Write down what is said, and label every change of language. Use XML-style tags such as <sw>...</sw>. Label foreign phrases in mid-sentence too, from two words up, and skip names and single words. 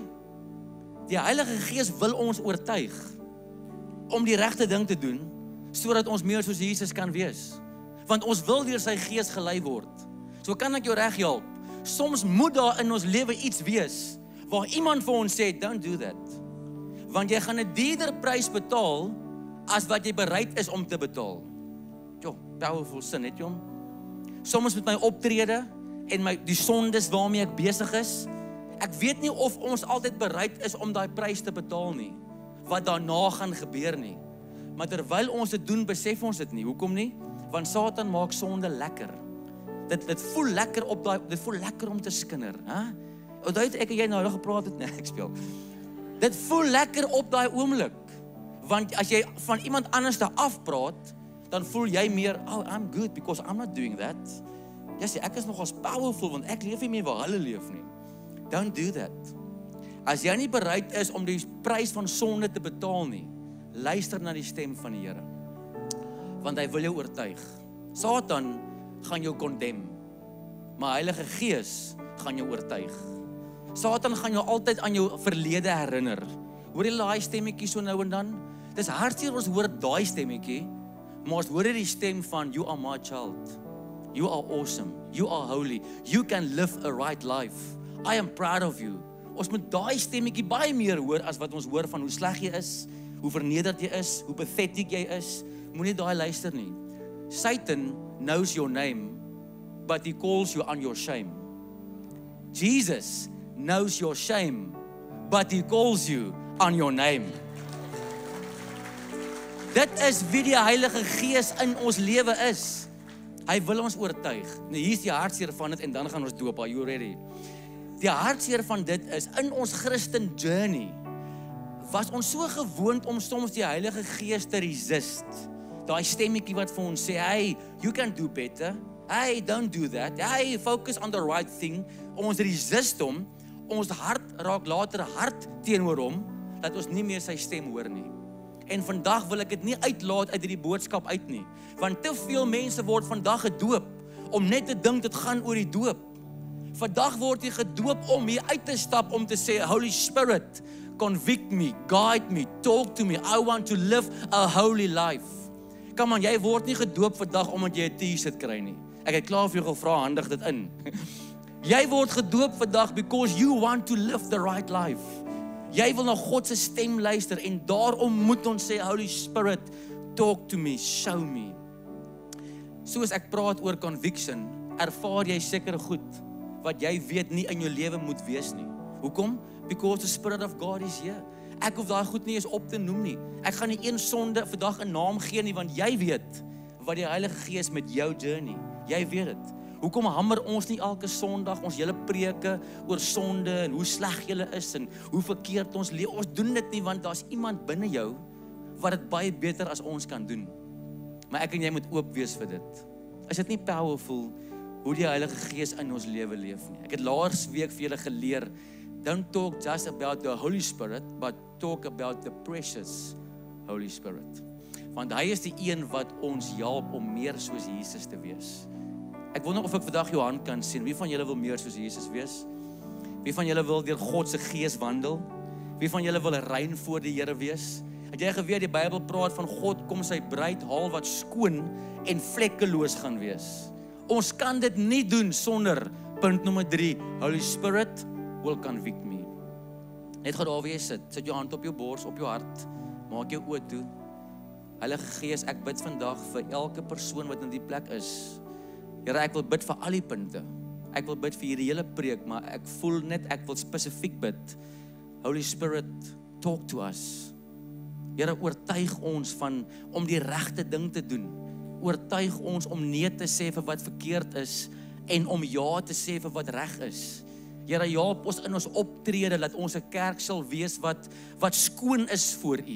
<af>Die Heilige Gees wil ons oortuig om die regte ding te doen, sodat ons meer soos Jesus kan wees. Want ons wil deur sy Gees gelei word. So kan ek jou reg help. Soms moet daar in ons lewe iets wees waar iemand vir ons sê,</af> <en>don't do that.</en> <af>Want jy gaan 'n duurder prys betaal as wat jy bereid is om te betaal. Jo, powerful sin, het jy hom? Soms met my optrede en die sondes waarmee ek besig is, ek weet nie of ons altyd bereid is om daai prys te betaal nie, wat daarna gaan gebeur nie. Maar terwyl ons dit doen, besef ons dit nie. Hoekom nie? Want Satan maak sonde lekker. Dit voel lekker dit voel lekker om te skinder, hè? Onthou ek en jy nou gepraat het, nee, ek speel. Dit voel lekker op daai oomblik. Want as jy van iemand anders te afpraat, dan voel jy meer,</af> <en>oh, I'm good because I'm not doing that.</en> <af>Jy sê, ek is nogals powerful, want ek leef nie meer waar hulle leef nie.</af> <en>Don't do that.</en> <af>As jy nie bereid is om die prys van sonde te betaal nie, luister na die stem van die Here. Want hy wil jou oortuig. Satan gaan jou condemn, maar Heilige Gees gaan jou oortuig. Satan gaan jou altyd aan jou verlede herinner. Hoor jy daai stemmetjie so nou en dan? Dis hartseer ons hoor daai stemmetjie, maar ons hoor die stem van,</af> <en>you are my child. You are awesome. You are holy. You can live a right life. I am proud of you.</en> <af>Ons moet daai stemmetjie baie meer hoor as wat ons hoor van hoe sleg jy is, hoe vernederd jy is, hoe pathetic jy is. Moenie daai luister nie.</af> <en>Satan knows your name, but he calls you on your shame. Jesus knows your shame, but he calls you on your name.</en> <af>Dit is wie die Heilige Gees in ons lewe is. Hy wil ons oortuig. Nou hier is die hartseer van dit en dan gaan ons doop.</af> <en>Are you ready?</en> <af>Die hartseer van dit is in ons Christen journey was ons so gewoond om soms die Heilige Gees te resist. Daai stemmetjie wat vir ons sê,</af> <en>hey, you can do better. Hey, don't do that. Hey, focus on the right thing.</en> <af>Ons resist hom. Ons hart raak later hard teenoor hom, dat ons nie meer sy stem hoor nie. En vandag wil ek dit nie uitlaat uit hierdie boodskap uit nie. Want te veel mense word vandag gedoop om net te dink dit gaan oor die doop. Vandag word jy gedoop om hier uit te stap om te sê,</af> <en>Holy Spirit, convict me, guide me, talk to me. I want to live a holy life.</en> <af>Kom aan, jy word nie gedoop vandag omdat jy 'n T-shirt kry nie. Ek het klaar vir jou gevra, handig dit in. Jy word gedoop vandag</af> <en>because you want to live the right life.</en> <af>Jy wil na God se stem luister en daarom moet ons sê,</af> <en>Holy Spirit, talk to me, show me.</en> <af>Soos ek praat oor conviction, ervaar jy seker goed wat jy weet nie in jou lewe moet wees nie. Hoekom?</af> <en>Because the Spirit of God is here.</en> <af>Ek hoef daai goed nie eens op te noem nie. Ek gaan nie een sonde vandag 'n naam gee nie, want jy weet wat die Heilige Gees met jou journey. Jy weet dit. Hoekom hamer ons nie elke Sondag ons hele preke oor sonde en hoe sleg jy is en hoe verkeerd ons leef? Ons doen dit nie want daar's iemand binne jou wat dit baie beter as ons kan doen. Maar ek en jy moet oop wees vir dit. Is dit nie powerful hoe die Heilige Gees in ons lewe leef nie? Ek het laas week vir julle geleer,</af> <en>don't talk just about the Holy Spirit, but talk about the precious Holy Spirit.</en> <af>Want hy is die een wat ons help om meer soos Jesus te wees. Ek wonder of ek vandag jou hand kan sien. Wie van julle wil meer soos Jesus wees? Wie van julle wil deur God se Gees wandel? Wie van julle wil rein voor die Here wees? Het jy geweet die Bybel praat van God kom sy bruid haal wat skoon en vlekkeloos gaan wees. Ons kan dit nie doen sonder punt nommer 3,</af> <en>Holy Spirit will convict me.</en> <af>Net gou daar waar jy sit, sit jou hand op jou bors, op jou hart, maak jou oë toe. Heilige Gees, ek bid vandag vir elke persoon wat in die plek is. Here, ek wil bid vir al die punte. Ek wil bid vir hierdie hele preek, maar ek voel net ek wil spesifiek bid.</af> <en>Holy Spirit, talk to us.</en> <af>Here, oortuig ons om die regte ding te doen. Oortuig ons om nee te sê vir wat verkeerd is en om ja te sê vir wat reg is. Here, help ons in ons optrede dat ons 'n kerk sal wees wat skoon is voor U.</af>